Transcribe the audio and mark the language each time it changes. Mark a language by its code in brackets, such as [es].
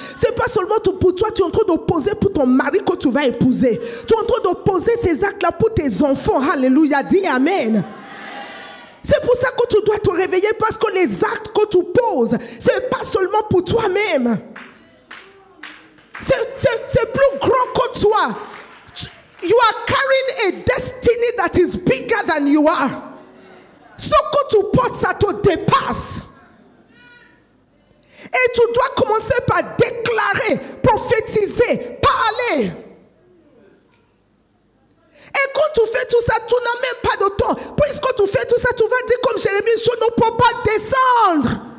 [fr] Ce n'est pas seulement pour toi, tu es en train de poser pour ton mari que tu vas épouser. Tu es en train de poser ces actes-là pour tes enfants. Alléluia, dis Amen. C'est pour ça que tu dois te réveiller, parce que les actes que tu poses, ce n'est pas seulement pour toi-même. C'est plus grand que toi. [en] You are carrying a destiny that is bigger than you are. [fr] Ce que tu portes, ça te dépasse. Et tu dois commencer par déclarer, prophétiser, parler. Et quand tu fais tout ça, tu n'as même pas de temps. Puisque tu fais tout ça, tu vas dire comme Jérémie, je ne peux pas descendre.